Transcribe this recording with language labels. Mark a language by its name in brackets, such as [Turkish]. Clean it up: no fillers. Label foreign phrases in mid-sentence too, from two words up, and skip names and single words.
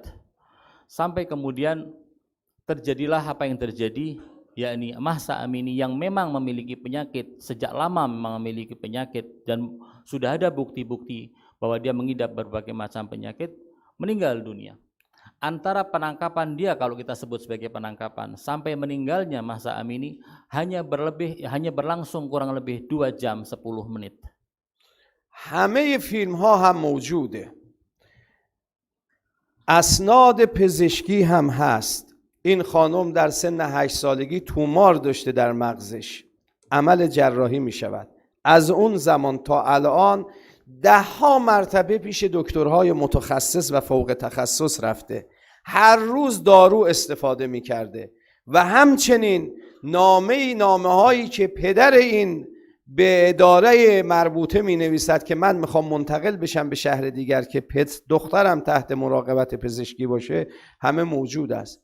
[Indonesian] Sampai kemudian terjadilah apa yang terjadi, yakni Mahsa Amini yang memang memiliki penyakit, sejak lama memang memiliki penyakit dan sudah ada bukti-bukti bahwa dia mengidap berbagai macam penyakit, meninggal dunia. Antara penangkapan dia, kalau kita sebut sebagai penangkapan, sampai meninggalnya Mahsa Amini hanya berlangsung kurang lebih 2 jam 10 menit. [Persian] همه فیلم ها هم موجوده، اسناد پزشکی هم هست. این خانم در سن 8 سالگی تومار داشته در مغزش، عمل جراحی می شود. از اون زمان تا الان 10 مرتبه پیش دکترهای متخصص و فوق تخصص رفته، هر روز دارو استفاده می کرده و همچنین نامه هایی که پدر این به اداره مربوطه می نویسد که من میخوام منتقل بشم به شهر دیگر که دخترم تحت مراقبت پزشکی باشه، همه موجود است.